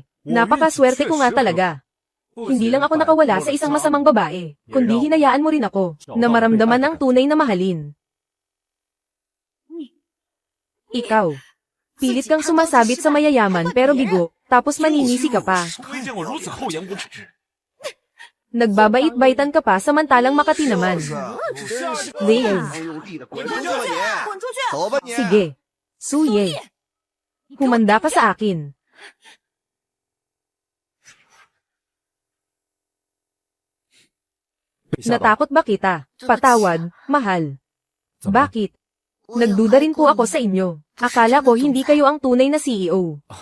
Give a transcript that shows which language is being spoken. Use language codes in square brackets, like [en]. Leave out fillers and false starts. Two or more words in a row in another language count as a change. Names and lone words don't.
[tl] Napakaswerte ko nga talaga. Hindi lang ako nakawala sa isang masamang babae, kundi hinayaan mo rin ako na maramdaman ang tunay na mahalin. Ikaw, pilit kang sumasabit sa mayayaman pero bigo, tapos maninisi ka pa. [zh] 没见过如此厚颜无耻！ [tl] Nagbabait-baitan ka pa samantalang Makati naman. Liz, [zh] 有力的滚出去吧你！滚出去！走吧你！ [tl] sige. Suye. Humanda ka sa akin. Natakot ba kita? Patawad, mahal. Bakit? Nagduda rin po ako sa inyo. Akala ko hindi kayo ang tunay na CEO.